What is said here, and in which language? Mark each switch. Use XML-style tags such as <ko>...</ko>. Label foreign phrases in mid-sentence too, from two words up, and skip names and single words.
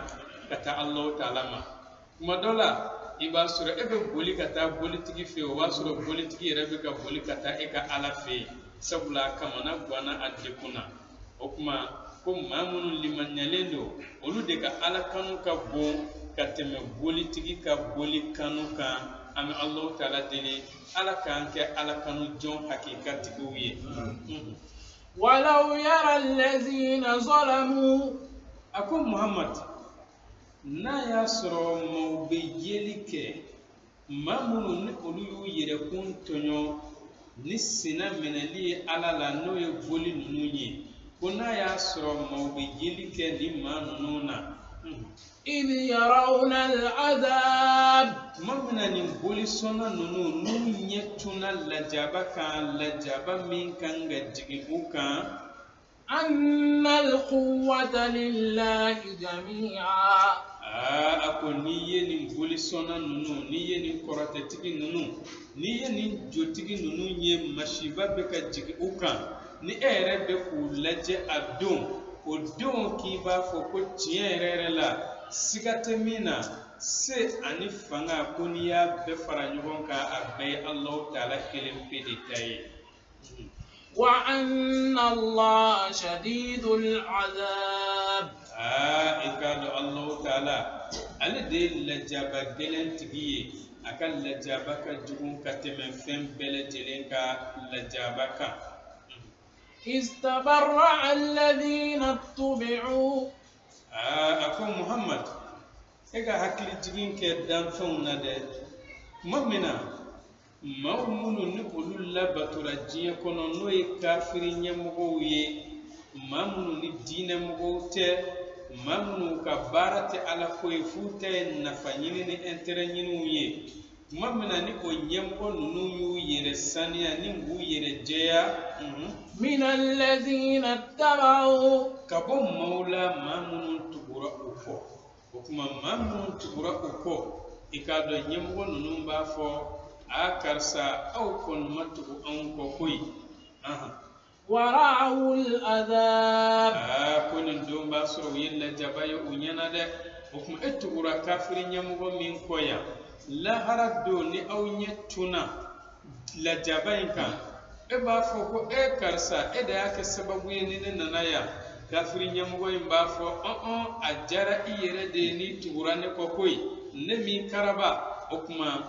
<bm>ka taa Alahu Taala ma tuma dɔ la i b'a sɔrɔ e bɛ boli ka taa bolitigi fɛ yen o b'a sɔrɔ bolitigi yɛrɛ bɛ ka boli ka taa e ka ala fɛ yen sabula a kamana guwanna a dekun na o tuma ko maa minnu limaniyalen don olu de ka ala kanu ka bon ka tɛmɛ bolitigi ka boli kanu kan an bɛ Alahu Taala deli ala k'an kɛ ala kanu jɔn hakikatigiw ye</bm> <ar>ولو يرى الذين ظلموا</ar> <bm>a ko Muhammad n'a y'a sɔrɔ maaw bɛ yeli kɛ maa minnu ni olu y'u yɛrɛkun tɔɲɔ ni sina minɛli ye ala la n'o ye boli ninnu ye ko n'a y'a sɔrɔ maaw bɛ yeli kɛ ni maa ninnu na</bm> <ar>إذ يرون العذاب</ar> <bm>tuma min na nin boli sɔnna ninnu n'u ɲɛ tunna lajaba kan lajaba min kan ka jigin u kan</bm> <ar>أن القوة لله جميعا</ar> <bm>a ko n'i ye nin boli sɔnna ninnu n'i ye nin kɔrɔtɛtigi ninnu n'i ye nin jotigi ninnu ye masiba bɛ ka jigin u kan ni e yɛrɛ bɛ k'u lajɛ a don o don k'i b'a fɔ ko tiɲɛ yɛrɛ la siga tɛ min na se ani fanga ko n'i y'a bɛɛ fara ɲɔgɔn kan a bɛɛ ye Alahu Taala kelen pe de ta ye</bm> <ar>وأن الله شديد العذاب</ar> <bm>i k'a dɔn Alahu Taala ale de ye lajaba gɛlɛn tigi ye a ka lajaba ka jugu ka tɛmɛ fɛn bɛɛ lajɛlen ka lajaba kan</bm> <ar>استبرأ الذين اتبعوا</ar> <bm>a ko Muhammad e ka hakili jigin kɛ danfɛnw na dɛ tuma min na maa minnu ni olu labatora diɲɛ kɔnɔ n'o ye kafiri ɲɛmɔgɔw ye maa minnu ni diinɛmɔgɔw tɛ maa minnu ka baara tɛ ala ko ye f'u ta ye nafa ɲini ni intérêt ɲiniw ye tuma min na ni o ɲɛmɔgɔ ninnu y'u yɛrɛ saniya ni b'u yɛrɛ jɛya</bm> <ar>من الذين اتبعوا</ar> <bm>ka bɔ maaw la maa minnu tugura u kɔ o tuma maa minnu tugura u kɔ i k'a dɔn ɲɛmɔgɔ ninnu b'a fɔ a karisa aw kɔni ma tugu anw kɔ koyi</bm> <ar>ورأوا العذاب</ar> <bm>ko nin don b'a sɔrɔ u ye lajaba ye u ɲɛna dɛ o tuma e tugura kafiri ɲɛmɔgɔ min kɔ yan lahara don ni aw ɲɛ tunna lajaba in kan e b'a fɔ ko karisa e de y'a kɛ sababu ye ni ne nana yan kafiri ɲɛmɔgɔ in b'a fɔ a diyara i yɛrɛ de ye n'i tugura ne kɔ koyi ne min karaba o tuma</bm>